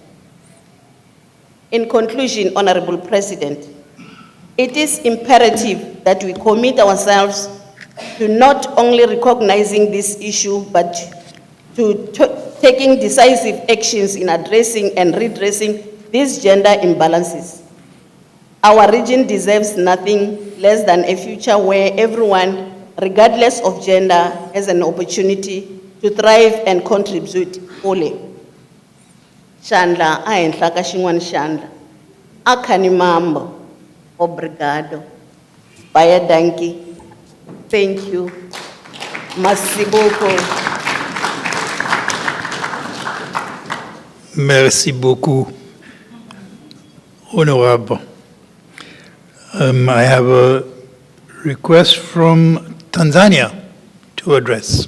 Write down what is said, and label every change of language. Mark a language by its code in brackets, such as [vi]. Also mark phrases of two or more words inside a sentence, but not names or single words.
[en] In conclusion, Honorable President, it is imperative that we commit ourselves to not only recognizing this issue, but to taking decisive actions in addressing and redressing these gender imbalances. Our region deserves nothing less than a future where everyone, regardless of gender, has an opportunity to thrive and contribute fully. [ts] Chandla, ahenhla ka xin'wana xandla. Akhani mambo. Obrigado. [pap] Baya danki. [en] Thank you. [fr] Merci beaucoup. Merci beaucoup, Honorable. [en] I have a request from Tanzania to address.